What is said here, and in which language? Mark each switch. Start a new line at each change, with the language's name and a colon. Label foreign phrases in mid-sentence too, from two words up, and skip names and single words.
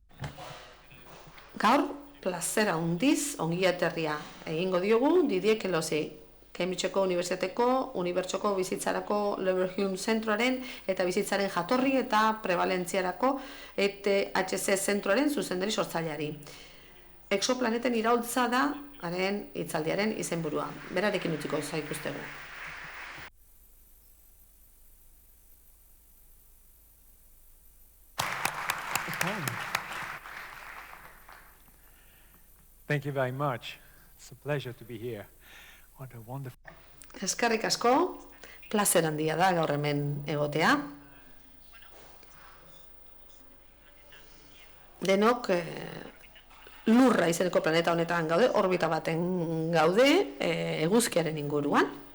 Basque: Gaur, plazera handiz ongiaterria egingo diogu Didier Quelozi, Cambridgeko Unibertsitateko Unibertsoko Bizitzarako Leverhulme Zentroaren eta bizitzaren jatorri eta prevalentziarako ETHC Zentroaren zuzendari sortzaileari. Exoplaneten iraultza da haren hitzaldiaren izenburua. Berarekin utziko zaituztegu.
English: Thank you very much. It's a pleasure to be here. What a wonderful...
Basque: Eskerrik asko, plazer handia da gaur hemen egotea. Denok lurra izeneko planeta honetan gaude, orbita baten gaude, eguzkiaren inguruan.